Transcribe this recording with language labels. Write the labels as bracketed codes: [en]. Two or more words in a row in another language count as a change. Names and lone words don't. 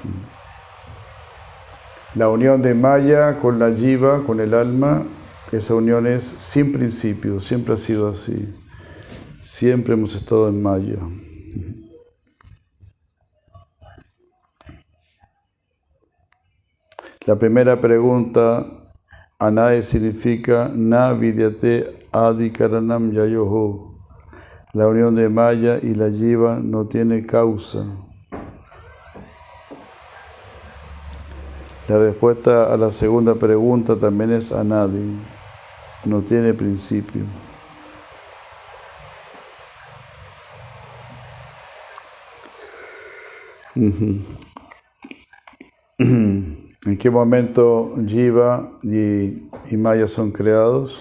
[es] La unión de Maya con la Jiva, con el alma, esa unión es sin principio, siempre ha sido así. Siempre hemos estado en Maya. La primera pregunta, Anadi significa [sa] Na vidyate adikaranam yayoho. [es] La unión de Maya y la Jiva no tiene causa. La respuesta a la segunda pregunta también es Anadi, no tiene principio. ¿En qué momento Jiva y Maya son creados?